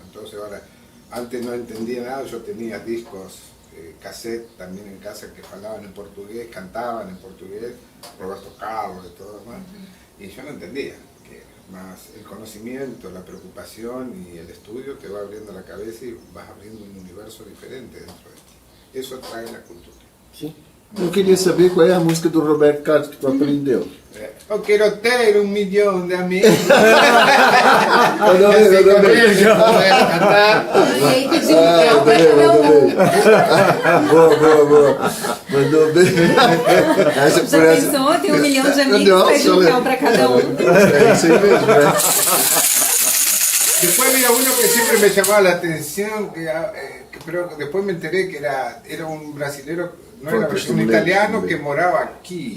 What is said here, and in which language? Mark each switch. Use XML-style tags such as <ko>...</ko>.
<es>Entonces ahora, antes no entendía nada, yo tenía discos, cassette también en casa que hablaban en portugués, cantaban en portugués, Roberto Carlos y todo demás, y yo no entendía. Más el conocimiento, la preocupación y el estudio te va abriendo la cabeza y vas abriendo un universo diferente dentro de ti. Eso trae la cultura. Sí.</es> <pt>Eu queria saber qual é a música do Roberto Carlos que tu aprendeu. Eu quero ter 1 milhão de amigos. Mandou bem. Essa já pensou? Tem 1 milhão de amigos, pede um carro para cada um. É isso aí mesmo, né?</pt> <es>Después había uno que siempre me llamaba la atención, pero después me enteré que era un brasilero, no era un italiano que moraba aquí.</es>